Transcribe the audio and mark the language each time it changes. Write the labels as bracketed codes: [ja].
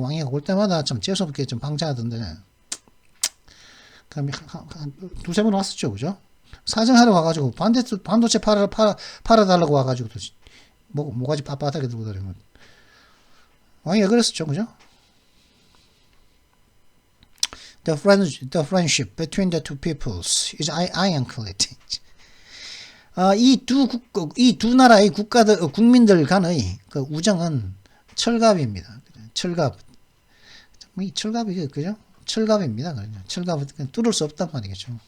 [ko] 왕이가 올 때마다 참 재수없게 좀 방자하던데. 그럼 한 두세 번 왔었죠. 그죠? 사정하러 와가지고 반도체 팔아달라고 와가지고 또 뭐가지 빳빳하게 들고 다니면 왕이가 그랬었죠. 그죠? [en] The friendship between the two peoples is ironclad. [ko] 이 두 나라의 국민들 간의 그 우정은 철갑입니다. 철갑. 이 철갑이 그죠? 철갑입니다. 철갑은 뚫을 수 없단 말이겠죠.